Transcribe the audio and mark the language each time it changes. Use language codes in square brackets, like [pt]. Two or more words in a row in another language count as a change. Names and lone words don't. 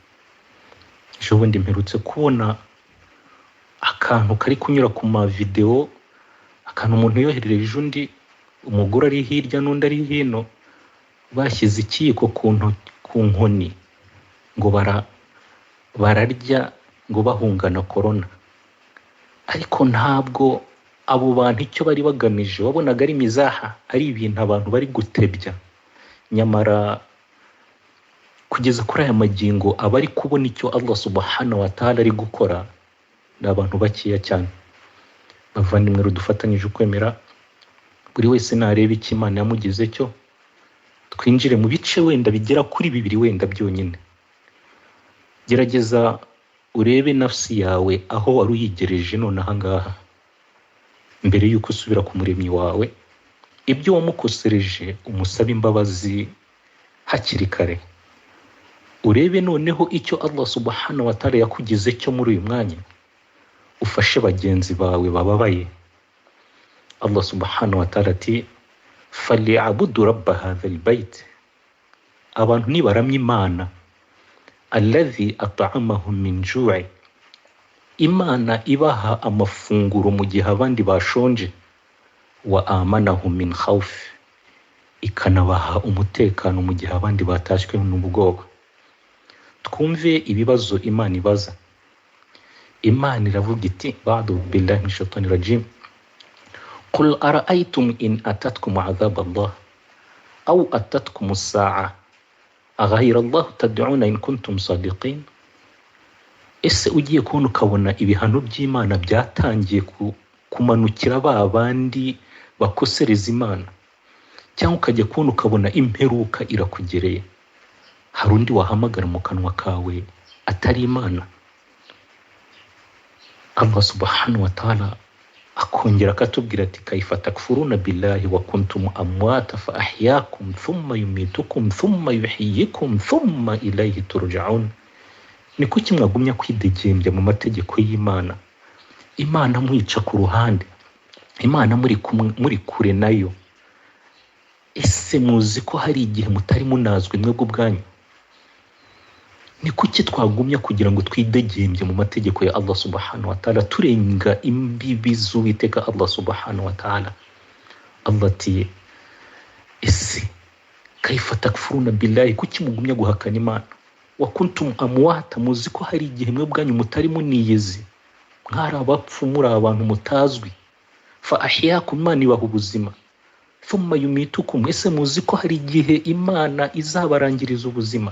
[rw] Ejo bundi mperutse kubona akantu kari kunyura ku mavideo, akantu umuntu yoherereje undi, umugore ari hirya n'undi ari hino, bashyize ikiyiko ku nkoni ngo bararya ngo bahungana korona. Ariko ntabwo abo bantu icyo bari bagamije wabonaga ari mizaha, ari ibintu abantu bari gutebya. Nyamara kugeza kuri aya magingo abari kubona icyo Allah [ar] سبحانه وتعالى [rw] ari gukora ni abantu bakeya cyane. Bavandimwe, dufatanyije ukwemera, buri wese nareba icyo Imana yamugize cyo, twinjire mu bice wenda bigera kuri 2 wenda byonyine. Gerageza urebe nafsi yawe aho wari uyigereje none ahangaha, mbere yuko usubira ku muremyi wawe, ibyo wamukosereje umusabe imbabazi hakiri kare. Urebe noneho icyo Allah [ar] سبحانه وتعالى [rw] yakugize cyo muri uyu mwanya, ufashe bagenzi bawe bababaye. [ar] Allah سبحانه وتعالى ati فَلْيَعْبُدُوا رَبَّ هَذَا الْبَيْتِ, [rw] abantu nibaramya Imana, [ar] الَّذِي أَطْعَمَهُم مِّن جُوعٍ, [rw] Imana ibaha amafunguro mu gihe abandi bashonje, [ar] وآمنهم من خوف, [rw] ikanabaha umutekano mu gihe abandi batashywe n'ubwoba. Twumve ibibazo Imana ibaza. Imana iravuga iti [ar] بعد بالله من الشيطان الرجيم قل أرأيتم إن أتتكم عذاب الله أو أتتكم الساعة أغير الله تدعون إن كنتم صادقين. [rw] Ese ugiye kubona ukabona ibihano by'Imana byatangiye kumanukira ba bandi bakosereza Imana, cyangwa ukajya kubona ukabona imperuka irakugereye. Hari undi wahamagara mu kanwa kawe atari Imana? [ar] Allah سبحانه وتعالى [rw] akongera akatubwira ati [ar] كيف تكفرون بالله وكنتم أمواتا فأحياكم ثم يميتكم ثم يحييكم ثم إليه ترجعون. [rw] Ni kuki mwagumya kwidegembya mu mategeko y'Imana? Imana mwica ku ruhande, Imana muri kure nayo. Ese muzi ko hari igihe mutari munazwe mwebwe ubwanyu? Ni kuki twagumya kugira ngo twidegembye mu mategeko ya Allah [ar] سبحانه وتعالى, [rw] turenga imbibi z'Uwiteka Allah [ar] سبحانه وتعالى? Allah [rw] ati ese [ar] كيف تكفرون بالله, [rw] kuki mugumya guhakana Imana? [ar] وكنتم أمواتا, [rw] muzi ko hari igihe mwe bwanyu mutari muniyezi, mwari abapfu, muri abantu mutazwi. [ar] فأحياكم, [rw] Imana ibaha ubuzima. [ar] ثم يميتكم, [rw] ese muzi ko hari igihe Imana izabarangiriza ubuzima.